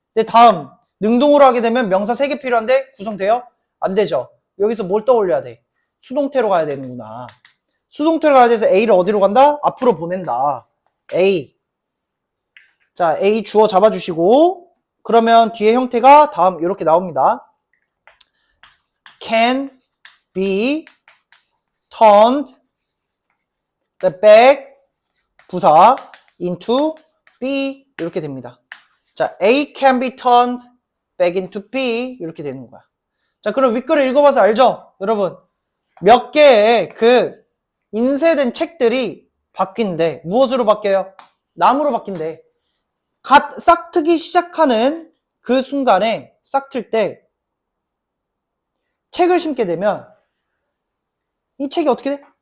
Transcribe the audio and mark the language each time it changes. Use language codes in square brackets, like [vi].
[ko] 근데 다음 능동으로 하게 되면 명사 3개 필요한데 구성돼요? 안 되죠. 여기서 뭘 떠올려야 돼? 수동태로 가야 되는구나. 수동태로 가야 돼서 A를 어디로 간다? 앞으로 보낸다. A. 자, A 주어 잡아주시고, 그러면 뒤에 형태가 다음 이렇게 나옵니다. [en] Can be turned the back [ko] 부사 [en] into B [ko] 이렇게 됩니다. 자, [en] A can be turned back into B [ko] 이렇게 되는 거야. 자, 그럼 윗글을 읽어봐서 알죠? 여러분, 몇 개의 그 인쇄된 책들이 바뀐대. 무엇으로 바뀌어요? 나무로 바뀐대. 갓 싹트기 시작하는 그 순간에 싹틀 때 책을 심게 되면 이 책이 어떻게 돼?